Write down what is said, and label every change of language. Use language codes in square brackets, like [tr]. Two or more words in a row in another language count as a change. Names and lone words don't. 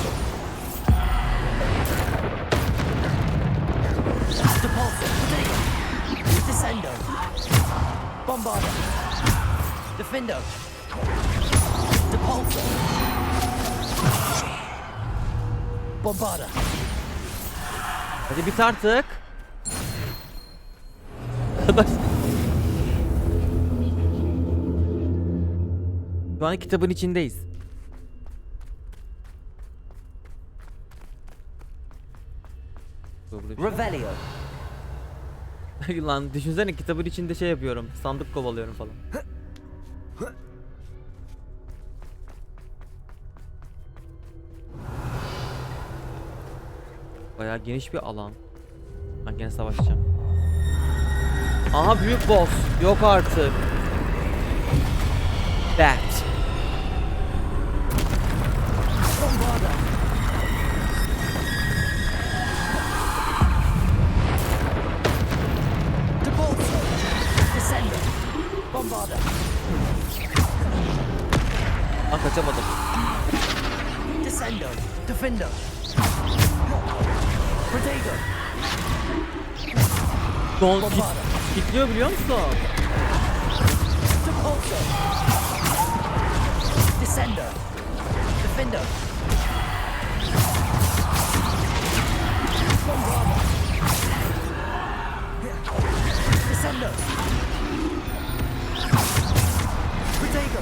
[la] Depulso. Protego. Descendo. Bombarda. Defendo. Depulso. Bombarda. [tr] Hadi bit artık. Arkadaş. Şu an kitabın içindeyiz. [la] Revelio. [tr] Lan düşünsene, kitabın içinde şey yapıyorum. Sandık kovalıyorum falan. Bayağı geniş bir alan. Ben gene savaşacağım. Aha, büyük boss. Yok artık. That. [la] Bombarda. Depulso. Descendo. Bombarda. [tr] Lan kaçamadım. [la] Descendo. Defendo. Protego. [tr] Kitliyor biliyor musun? [la] Descender. Defender. Bombarder. Descender. Protego.